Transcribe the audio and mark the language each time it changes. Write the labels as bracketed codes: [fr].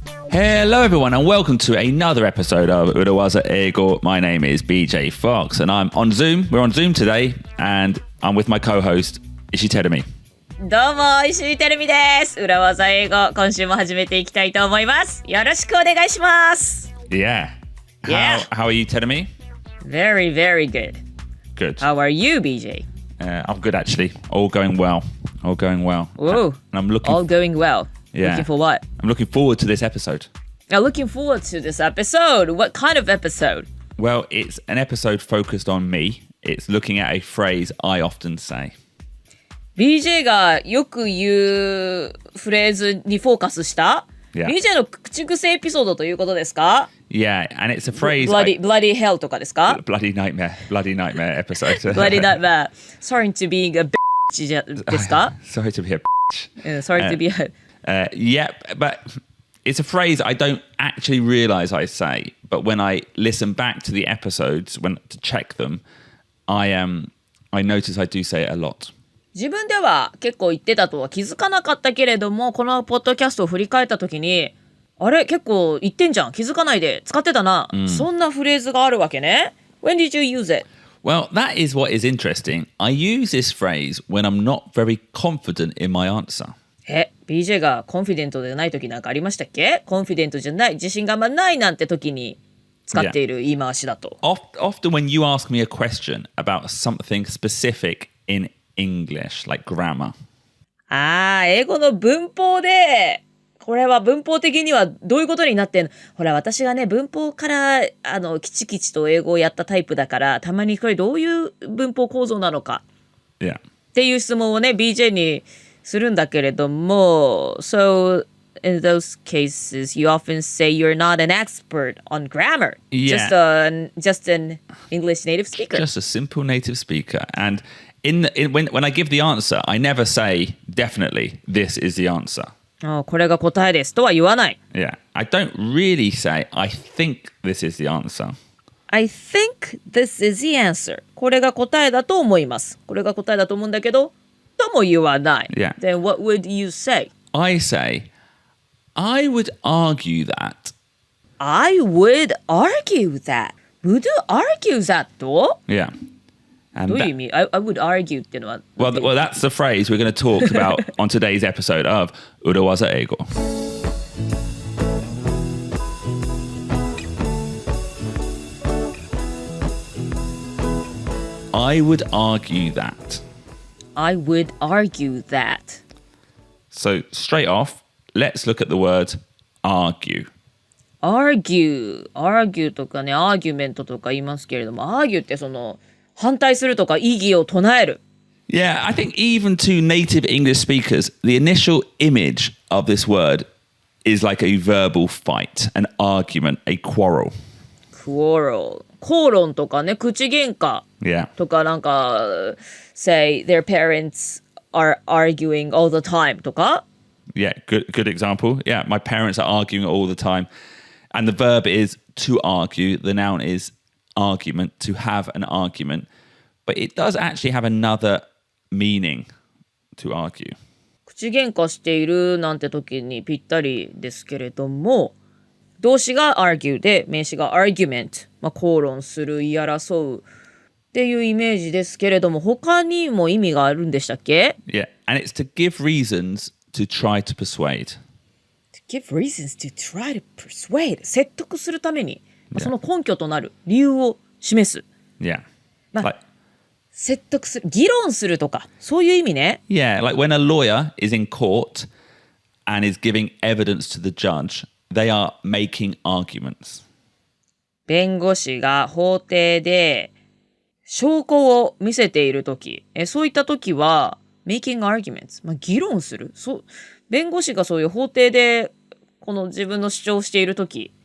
[en] Hello everyone and welcome to another episode of 裏技英語. My name is BJ Fox and I'm on Zoom. We're on Zoom today and I'm with my co-host, Ishii Terumi. [ja] どうも、石井てるみです。裏技英語、今週も始めていきたいと思います。よろしくお願いします。 [en] Yeah. How are you, Terumi? Very, very good. Good. How are you, BJ? I'm good actually. All going well. Ooh, And I'm looking all going well. Yeah. Looking for what? I'm looking forward to this episode. Looking forward to this episode. What kind of episode? Well, it's an episode focused on me. It's looking at a phrase I often say. [ja] BJ がよく言うフレーズにフォーカスした、 [en] Yeah. [ja] BJ の口癖エピソードということですか？ [en] Yeah, and it's a phrase... Bloody hell [ja] とかですか？ [en] Bloody nightmare episode. Bloody nightmare. Sorry to being a bitch [ja] ですか？ [en] Sorry to be a Sorry to be a... Yeah, but it's a phrase I don't actually realize I say. But when I listen back to the episodes to check them, I notice I do say it a lot. [ja] 自分では結構言ってたとは気づかなかったけれども、このポッドキャストを振り返った時に、あれ結構言ってんじゃん、気づかないで使ってたな、そんなフレーズがあるわけね。 [en] When did you use it? Well, that is what is interesting. I use this phrase when I'm not very confident in my answer. [ja] BJ がコンフィデントでない時なんかありましたっけ？コンフィデントじゃない、自信があんまないなんて時に使っている言い回しだと。 [en] Often when you ask me a question about something specific in English, like grammar. [ja] 英語の文法で、これは文法的にはどういうことになってんの？ほら、私がね、文法からきちきちと英語をやったタイプだから、たまにこれどういう文法構造なのか、っていう質問をね、BJ にするんだけれども、 [en] So in those cases, you often say you're not an expert on grammar. Yeah. Just an English native speaker. Just a simple native speaker. And when I give the answer, I never say definitely this is the answer. [ja] これが答えですとは言わない。 [en] Yeah. I don't really say I think this is the answer. I think this is the answer. [ja] これが答えだと思います。これが答えだと思うんだけど、とも言わない。 [en] Yeah. Then what would you say? I say, I would argue that. I would argue that. Would you argue that? と Yeah. [ja] どういう意味？ [en] I would argue [ja] っていうのは。 [en] Well, that's the phrase we're going to talk about on today's episode of 裏技英語. I would argue that. I would argue that. So straight off, let's look at the word argue. [ja] argue とかね、アーギュメントとか言いますけれども、argue ってその反対するとか異議を唱える。 [en] Yeah, I think even to native English speakers, the initial image of this word is like a verbal fight, an argument, a quarrel. [ja] quarrel 口論とかね、口喧嘩 [en] Yeah. [ja] とかなんか [en] say their parents are arguing all the time とか Yeah, good example. Yeah, my parents are arguing all the time. And the verb is to argue. The noun is argument, to have an argument. But it does actually have another meaning to argue. [ja] 口喧嘩しているなんて時にぴったりですけれども、動詞が argue で名詞が argument、口論する、言い争うっていうイメージですけれども、他にも意味があるんでしたっけ？ [en] Yeah, and it's to give reasons to try to persuade. To give reasons to try to persuade [ja] 説得するために、その根拠となる理由を示す。 [en] Yeah. [ja] 説得する、議論するとか、そういう意味ね。 [en] Yeah, like when a lawyer is in court and is giving evidence to the judge, they are making arguments. [ja] 弁護士が法廷で証拠を見せているとき、そういったときは [en] making arguments、 [ja] 議論する。弁護士がそういう法廷でこの自分の主張をしているとき、